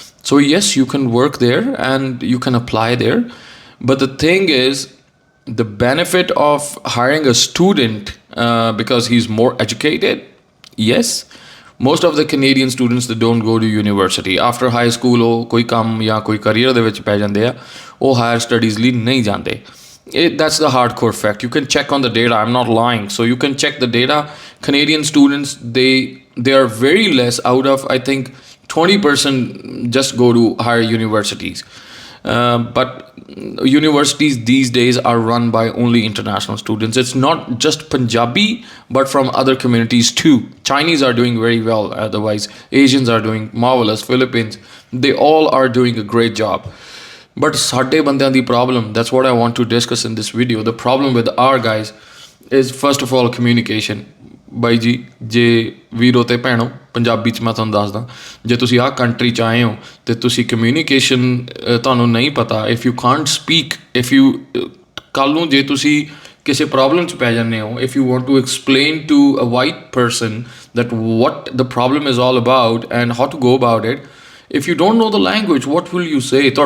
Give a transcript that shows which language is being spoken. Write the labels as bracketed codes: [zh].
[en] So yes, you can work there and you can apply there, but the thing is, the benefit of hiring a student because he's more educated, yes, most of the Canadian students, they don't go to university. After high school [pa] ਉਹ ਕੋਈ ਕੰਮ ਜਾਂ ਕੋਈ career ਦੇ ਵਿੱਚ ਪੈ ਜਾਂਦੇ ਆ, ਉਹ higher studies ਲਈ ਨਹੀਂ ਜਾਂਦੇ. [en] That's the hardcore fact. You can check on the data. I'm not lying. So you can check the data. Canadian students, they are very less, out of I think 20% just go to higher universities. But universities these days are run by only international students. It's not just Punjabi, but from other communities too. Chinese are doing very well, otherwise Asians are doing marvelous, Philippines, they all are doing a great job. But [pa] ਸਾਡੇ ਬੰਦਿਆਂ ਦੀ [en] problem, that's what I want to discuss in this video. The problem with our guys is first of all communication. [pa] ਬਾਈ ਜੀ ਜੇ ਵੀਰੋ ਤੇ ਭੈਣੋ ਪੰਜਾਬੀ 'ਚ ਮੈਂ ਤੁਹਾਨੂੰ ਦੱਸਦਾ, ਜੇ ਤੁਸੀਂ ਆਹ ਕੰਟਰੀ 'ਚ ਆਏ ਹੋ ਅਤੇ ਤੁਸੀਂ ਕਮਿਊਨੀਕੇਸ਼ਨ ਤੁਹਾਨੂੰ ਨਹੀਂ ਪਤਾ, [en] if you can't speak, if you [pa] ਕੱਲ੍ਹ ਨੂੰ ਜੇ ਤੁਸੀਂ ਕਿਸੇ ਪ੍ਰੋਬਲਮ 'ਚ ਪੈ ਜਾਂਦੇ ਹੋ, [en] If you want to explain to a white person that what the problem is all about and how to go about it, if you don't know the language, what will you say?